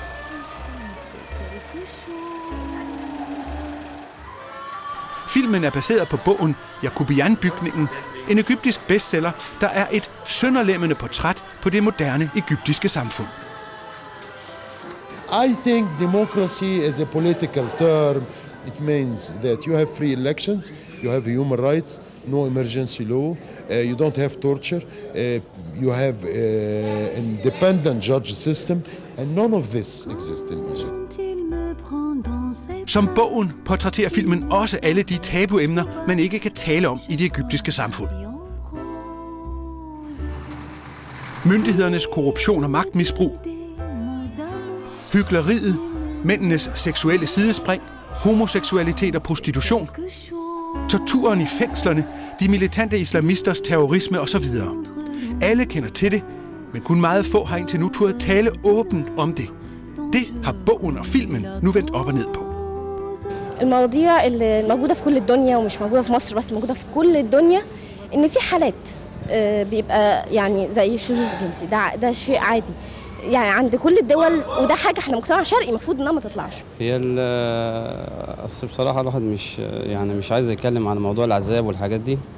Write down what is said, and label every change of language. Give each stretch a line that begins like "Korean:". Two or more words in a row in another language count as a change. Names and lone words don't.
Danish: Filmen er baseret på bogen Yacoubian-bygningen, en egyptisk bestseller, der er et sønderlemmende portræt på det moderne egyptiske samfund.
English: I think democracy is a political term. It means that you have free elections, you have human rights, no emergency law, you don't have torture, you have an independent judge system, and none of this exists in Egypt.
Danish: Som bogen portrætterer filmen også alle de tabuemner, man ikke kan tale om i det egyptiske samfund. Myndighedernes korruption og magtmisbrug, hykleriet, mændenes seksuelle sidespring, homoseksualitet og prostitution, torturen i fængslerne, de militante islamisters terrorisme osv. Alle kender til det, men kun meget få har indtil nu turde tale åbent om det. Det har bogen og filmen nu vendt op og ned på.
Arabic: المواضيع اللي موجودة في كل الدنيا ومش موجودة في مصر بس موجودة في كل الدنيا إن في حالات بيبقى يعني زي الشذوذ الجنسي ده شيء عادي يعني عند كل الدول وده حاجة احنا مجتمع شرقي المفروض إنها ما تطلعش. هي أصل بصراحة الواحد مش عايز يتكلم عن موضوع العذاب والحاجات دي.